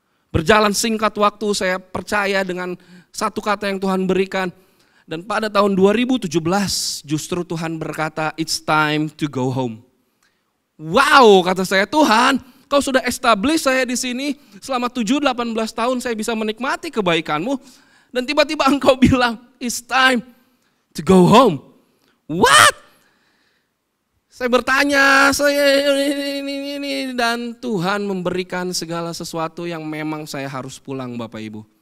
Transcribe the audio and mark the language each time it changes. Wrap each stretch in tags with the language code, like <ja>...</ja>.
<id>Berjalan singkat waktu saya percaya dengan satu kata yang Tuhan berikan. Dan pada tahun 2017 justru Tuhan berkata</id> <en>it's time to go home.</en> <id>Wow, kata saya, Tuhan, kau sudah establish saya di sini selama 7-18 tahun saya bisa menikmati kebaikanmu. Dan tiba-tiba engkau bilang,</id> <en>it's time to go home. What?</en> <id>Saya bertanya, ini dan Tuhan memberikan segala sesuatu yang memang saya harus pulang Bapak Ibu.</id>